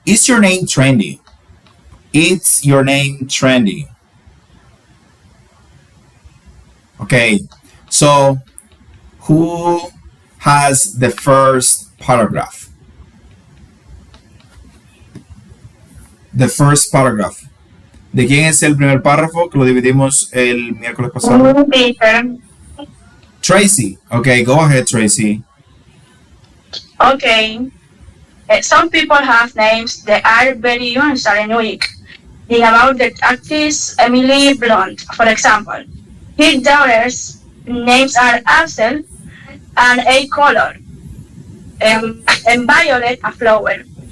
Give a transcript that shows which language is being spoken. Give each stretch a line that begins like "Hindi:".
English: Is your name trendy? Is your name trendy? Okay, so who has the first paragraph? The first paragraph.
Spanish: ¿De quién es el primer párrafo que lo dividimos el miércoles pasado?
English: Tracy. Okay, go ahead, Tracy. Okay. Some people have names that are very unique and unique. Think about the actress Emily Blunt, for example. His daughters' names are Ansel and A color, and Violet a flower.